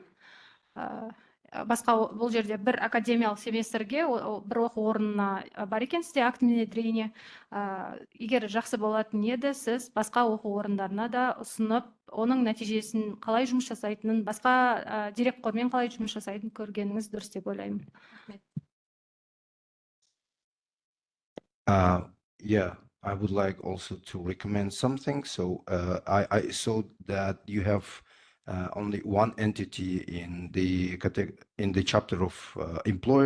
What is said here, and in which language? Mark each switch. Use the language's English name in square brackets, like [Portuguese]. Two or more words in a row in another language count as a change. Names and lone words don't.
[Kazakh] Басқа бұл жерде бір академиялық семестрге бір оқу орнына бар екен сізде [Russian] акт внедрения. [Kazakh] Егер жақсы болатын еді, сіз басқа оқу орындарына да ұсынып, оның нәтижесін қалай жұмыс жасайтынын, басқа директормен қалай жұмыс жасайтынын көргеніңіз дұрыс деп ойлаймын. [English] Yeah, I would like also to recommend something. So I saw that you have only one entity in the chapter of employers.